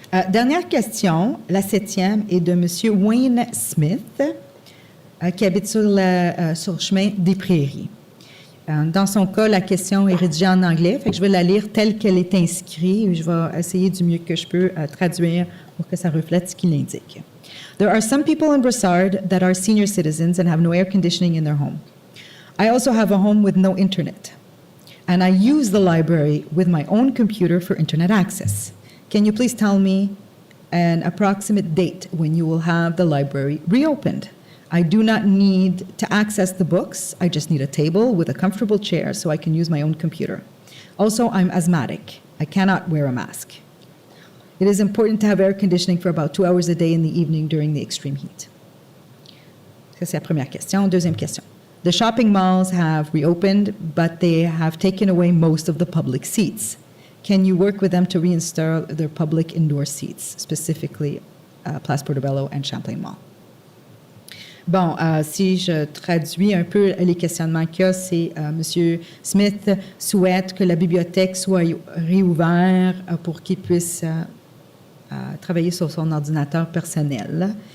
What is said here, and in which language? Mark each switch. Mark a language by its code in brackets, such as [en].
[fr] Dernière question, la 7e, est de M. Wayne Smith, qui habite sur le chemin des Prairies. Dans son cas, la question est rédigée en anglais, fait que je vais la lire telle qu'elle est inscrite. Je vais essayer du mieux que je peux traduire pour que ça reflète ce qu'il indique. [en] There are some people in Brossard that are senior citizens and have no air conditioning in their home. I also have a home with no internet. And I use the library with my own computer for internet access. Can you please tell me an approximate date when you will have the library reopened? I do not need to access the books. I just need a table with a comfortable chair so I can use my own computer. Also, I'm asthmatic. I cannot wear a mask. It is important to have air conditioning for about 2 hours a day in the evening during the extreme heat. [fr] Ça, c'est la première question. Deuxième question. [en] The shopping malls have reopened, but they have taken away most of the public seats. Can you work with them to reinstall their public indoor seats, specifically Place Portobello and Champlain Mall? [fr] Bon, si je traduis un peu les questionnements qu'il y a, c'est M. Smith souhaite que la bibliothèque soit réouverte pour qu'il puisse travailler sur son ordinateur personnel.